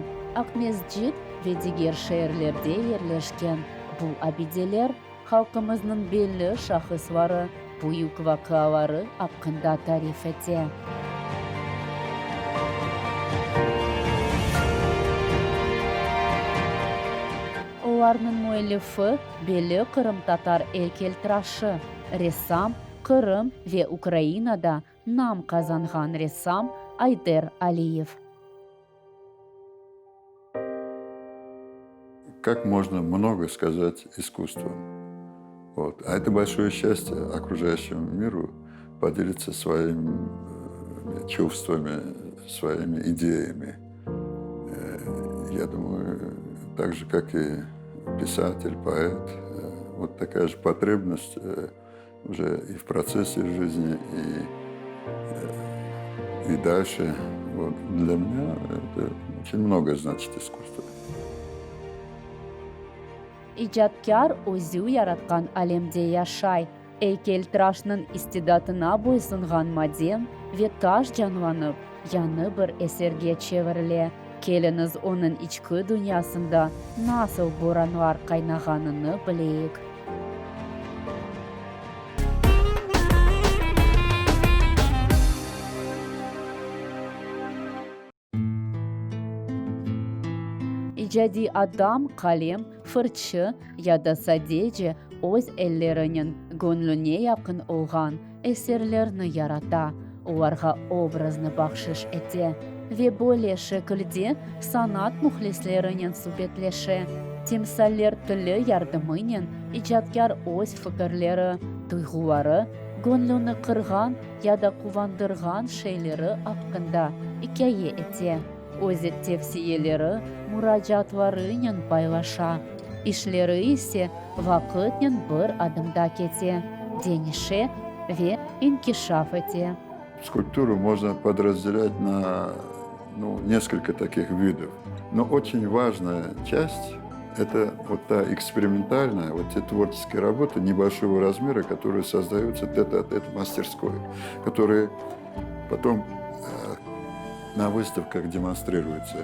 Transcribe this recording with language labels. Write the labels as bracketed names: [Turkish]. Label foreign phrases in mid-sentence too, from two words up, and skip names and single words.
[Crimean Tatar] Akmezcit ve diğer şehirlerde yerleşken bu abideler halkımızın belli şahısları, büyük vakaları hakkında tarif etti. Onların müellifi belli Kırım Tatar heykeltıraşı, ressam, Kırım ve Ukrayna'da nam kazangan ressam Ayder Aliyev. [Russian] Как можно много сказать искусством? Вот. А это большое счастье окружающему миру поделиться своими чувствами, своими идеями. Я думаю, так же, как и писатель, поэт, вот такая же потребность уже и в процессе жизни, и дальше. Вот. Для меня это очень многое значит искусство. [Crimean Tatar] İcatkar özü yaratkan alemde yaşay. Heykeltıraşның istidatına boysungan maden ve taş canlanıp yanı bir eserge çevirile. Keliniz onun içki dünyasında nasıl boranlar kaynağanını bileyik. İcadi adam kalem, fırça ya da sadece öz ellerinin gönlüne yakın olan eserlerini yarata, onlara obrazını bahşiş etti ve böyle şekilde sanat muhlislerinin sübetleşi, timsaller tili yardımıyla icatkar öz fikirleri, duyguları, gönlünü kırgan ya da kuvandırgan şeyleri hakkında hikaye etti. Özü tefsiyeleri, müracaatlarıyla paylaşa. İşleri ise vakitle bir adımda keti, denişe ve inkişaf etti. [Russian] Скульптуру можно подразделять на несколько таких видов. Но очень важная часть – это вот та экспериментальная, вот те творческие работы небольшого размера, которые создаются тет-а-тет в мастерской, которые потом на выставках демонстрируются.